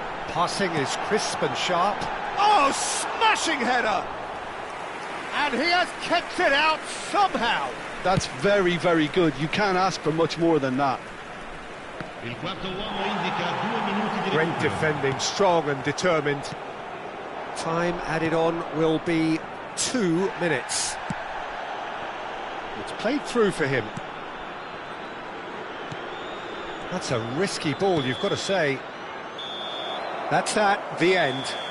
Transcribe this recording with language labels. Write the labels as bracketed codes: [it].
[en] Passing is crisp and sharp. Oh, smashing header! And he has kept it out somehow. That's very, very good. You can't ask for much more than that. [it] Il quarto uomo indica 2 minuti di [en] Great [it] recupero. [en] defending, strong and determined. Time added on will be 2 minutes. It's played through for him. That's a risky ball, you've got to say. That's that, the end.